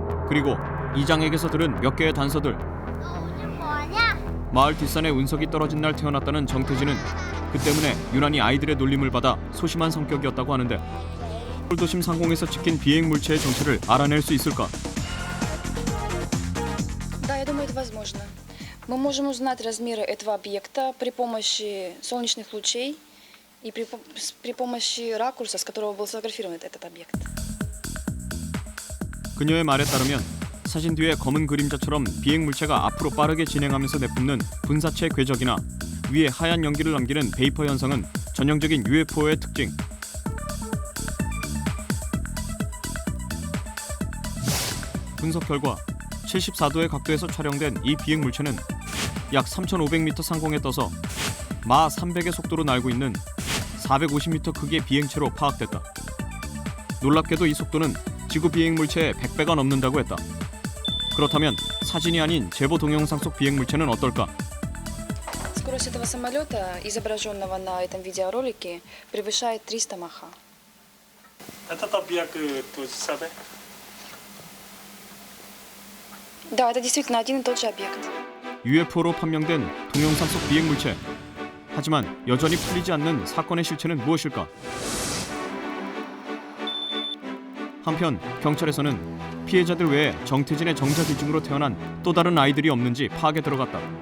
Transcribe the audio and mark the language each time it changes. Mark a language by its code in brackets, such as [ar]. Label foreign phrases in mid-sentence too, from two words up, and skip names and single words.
[ko] 그리고 이장에게서 들은 몇 개의 단서들. 오늘 뭐하냐? 마을 뒷산에 운석이 떨어진 날 태어났다는 정태진은 그 때문에 유난히 아이들의 놀림을 받아 소심한 성격이었다고 하는데 홀도심 상공에서 찍힌 비행 물체의 정체를 알아낼 수 있을까? [ru] Да, я думаю, это возможно. Мы можем узнать размеры этого объекта при помощи солнечных лучей и при помощи ракурса, с которого был сфотографирован этот объект. [ko] 그녀의 말에 따르면 사진 뒤에 검은 그림자처럼 비행 물체가 앞으로 빠르게 진행하면서 내뿜는 분사체 궤적이나 위에 하얀 연기를 남기는 베이퍼 현상은 전형적인 UFO의 특징. 분석 결과 74도의 각도에서 촬영된 이 비행 물체는 약 3,500m 상공에 떠서 마 300의 속도로 날고 있는 450m 크기의 비행체로 파악됐다. 놀랍게도 이 속도는 지구 비행 물체의 100배가 넘는다고 했다. 그렇다면 사진이 아닌 제보 동영상 속 비행 물체는 어떨까? [ru] Скорость этого самолета, изображенного на этом видеоролике, превышает 300 маха. Этот объект тот же самый? Да, это действительно один и тот же объект. [ko] UFO로 판명된 동영상 속 비행 물체. 하지만 여전히 풀리지 않는 사건의 실체는 무엇일까? 한편 경찰에서는 피해자들 외에 정태진의 정자 기증으로 태어난 또 다른 아이들이 없는지 파악에 들어갔다.